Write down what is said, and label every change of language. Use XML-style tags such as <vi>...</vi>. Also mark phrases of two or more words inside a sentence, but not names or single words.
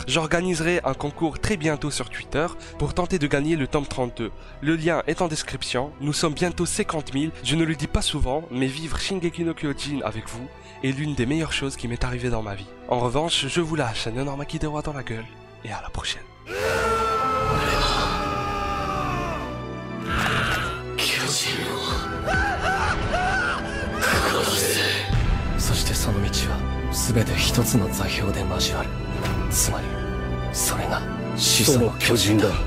<fr>J'organiserai un concours très bientôt sur Twitter, pour tenter de gagner le tome 32. Le lien est en description, nous sommes bientôt 50 000, je ne le dis pas souvent, mais vivre Shingeki no Kyojin avec vous est l'une des meilleures choses qui m'est arrivée dans ma vie. En revanche, je vous lâche un énorme Kidewa dans la gueule, et à la prochaine.</fr> <ja>そしてその道は全て一つの座標で交わる。つまりそれが始祖の巨人だ。</ja>